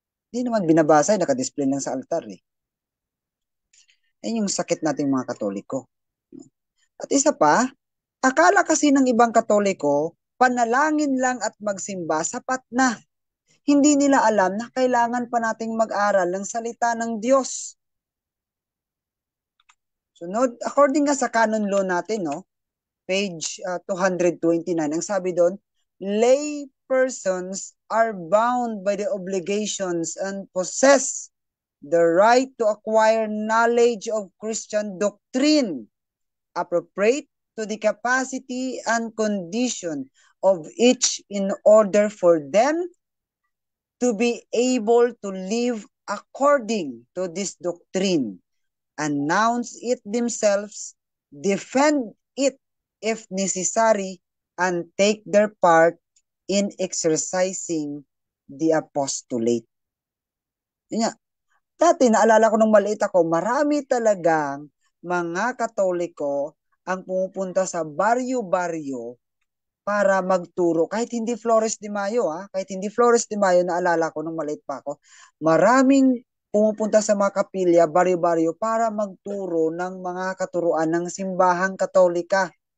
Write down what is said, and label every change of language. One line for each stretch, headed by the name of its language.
Filipino: Hindi naman binabasa, nakadisplay lang sa altar eh. Yan yung sakit nating mga Katoliko. At isa pa, akala kasi ng ibang Katoliko, panalangin lang at magsimba, sapat na. Hindi nila alam na kailangan pa nating mag-aral ng salita ng Diyos. Sunod,
English: according
Filipino: nga sa
English: canon law
Filipino: natin,
English: page 229,
Filipino: ang sabi doon,
English: lay persons are bound by the obligations and possess the right to acquire knowledge of Christian doctrine appropriate to the capacity and condition of each in order for them to be able to live according to this doctrine, announce it themselves, defend it if necessary, and take their part in exercising the apostolate.
Filipino: Yun nga. Dati, naalala ko nung maliit ako, marami talagang mga Katoliko ang pumupunta sa baryo-baryo para magturo. Kahit hindi Flores de Mayo, kahit hindi Flores de Mayo, naalala ko nung maliit pa ako, maraming pumupunta sa mga kapilya, baryo-baryo, para magturo ng mga katuruan ng simbahang Katolika.